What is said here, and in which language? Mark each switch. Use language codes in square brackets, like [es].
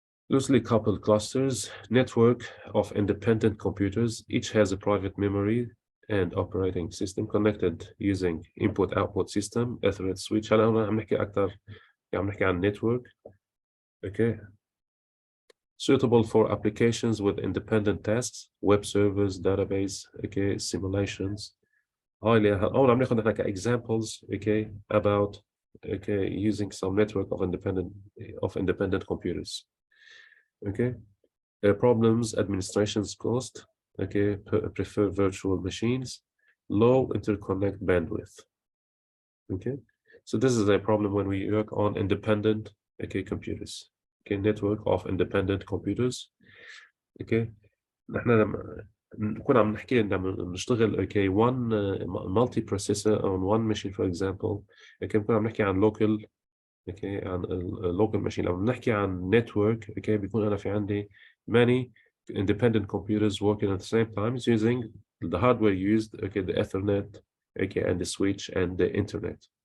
[en] Loosely coupled clusters, network of independent computers, each has a private memory and operating system connected using input-output system, Ethernet switch. [ar] هلا عم نحكي أكثر عم نحكي عن network. [en] Suitable for applications with independent tasks, web servers, database, simulations. [ar] هون عم ناخذ نحن [en] examples about using some network of independent computers. Problems, administration's cost, prefer virtual machines, low interconnect bandwidth. So this is a problem when we work on independent computers. Network of independent computers. [ar] نحن لما نكون عم نحكي نشتغل [en] one multi processor on one machine for example. [ar] بنكون عم نحكي عن local عن local machine. لما بنحكي عن [en] network [ar] بيكون أنا في عندي [en] many independent computers working at the same time using the hardware used the Ethernet and the switch and the internet.